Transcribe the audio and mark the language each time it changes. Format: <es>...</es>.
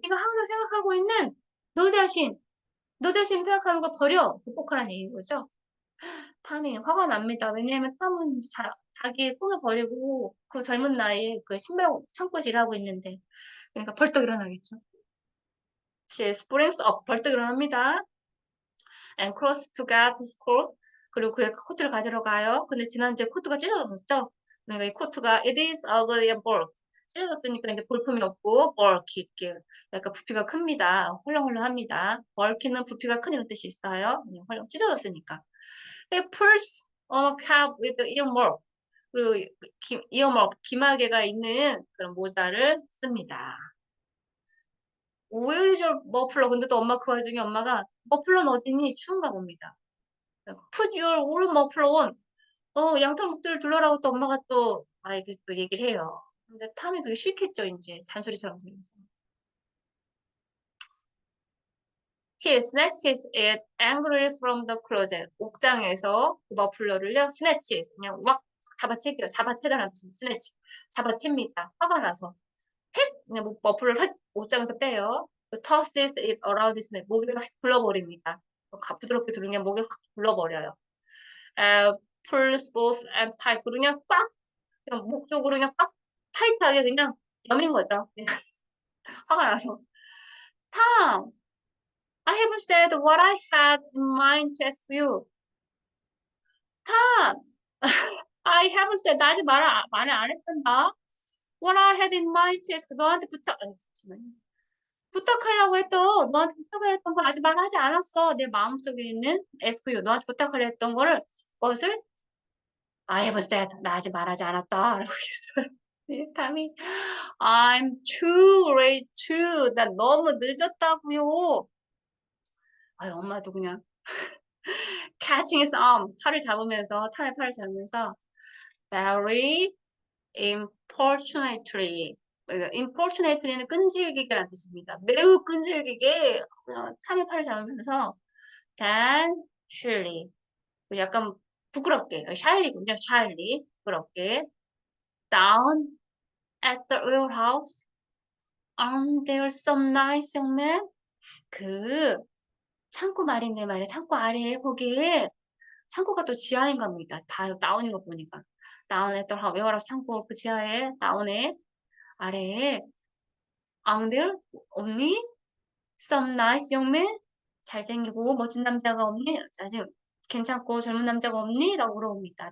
<ko>네가 항상 생각하고 있는 너 자신. 너 자신 생각하는 걸 버려. 극복하라는 얘기인 거죠. 탐이 화가 납니다. 왜냐하면 탐은 자기의 꿈을 버리고 그 젊은 나이에 그 신발 창고에서 일하고 있는데 그러니까 벌떡 일어나겠죠.</ko> <en>She springs up.</en> <ko>벌떡 일어납니다.</ko> <en>And cross to get his coat.</en> <ko>그리고 그의 코트를 가지러 가요. 근데 지난주에 코트가 찢어졌었죠. 그러니까 이 코트가</ko> <en>it is ugly and bulk.</en> <ko>찢어졌으니까 이제 볼품이 없고 bulky 이렇게 약간 부피가 큽니다. 헐렁헐렁합니다. bulky는 부피가 큰 이런 뜻이 있어요. 헐렁 찢어졌으니까.</ko> <en>It pulls on a cap with the earmark.</en> <ko>그리고 이어머 귀마개가 있는 그런 모자를 씁니다.</ko> <en>Where is your muffler?</en> <ko>근데 또 엄마 그 와중에 엄마가 머플러는 어디니? 추운가 봅니다.</ko> <en>Put your wool muffler on.</en> <ko>양털 목도리를 둘러라고 또 엄마가 또 이렇게 또 얘기를 해요. 근데 탐이 그게 싫겠죠, 이제 잔소리처럼 들면서.</ko> <en>He snatches it angrily from the closet.</en> <ko>옥장에서 그 머플러를요, snatches 그냥 왁 잡아채기요. 잡아채다라는 뜻입니다. snatch 잡아챕니다. 화가 나서 그냥 머플러를 확 옷장에서 빼요.</ko> <en>tosses it around his neck.</en> <ko>목에 확 불러버립니다. 부드럽게 두르면 목에 확 불러버려요.</ko> <en>pulls both ends tight.</en> <ko>그냥 꽉 그냥 목 쪽으로 그냥 꽉 타이트하게 그냥 여민 거죠. 그냥 화가 나서.</ko> <en>Tom, I haven't said what I had in mind to ask you. Tom, I haven't said</en> <ko>나 아직 말을 안 했단다.</ko> <en>What I had in mind to ask</en> <ko>너한테 잠시만요. 부탁하려고 했던 너한테 부탁을 했던 거 아직 말하지 않았어. 내 마음속에 있는</ko> <en>ask you</en> <ko>너한테 부탁을 했던 거를 것을</ko> <en>I haven't said</en> <ko>나 아직 말하지 않았다 라고 했어요. 네, 탐이</ko> <en>I'm too late too</en> <ko>나 너무 늦었다고요. 엄마도 그냥 catching his arm 팔을 잡으면서 탐의 팔을 잡으면서</ko> <en>very importunately</en> <ko>importunately는 끈질기게라는 뜻입니다. 매우 끈질기게 탐의 팔을 잡으면서 casually 약간 부끄럽게 shyly군요.</ko> <en>shyly</en> <ko>부끄럽게</ko> <en>down at the warehouse. Aren't there some nice young men?</en> <ko>그 창고 말인데 말이야. 창고 아래에 거기에 창고가 또 지하인 겁니다. 다 다운인 거 보니까. 다운에 또 웨어하우스 창고 그 지하에 다운에 아래에</ko> <en>Aren't there</en> <ko>없니?</ko> <en>Some nice young men?</en> <ko>잘생기고 멋진 남자가 없니? 자식 괜찮고 젊은 남자가 없니? 라고 물어봅니다.</ko>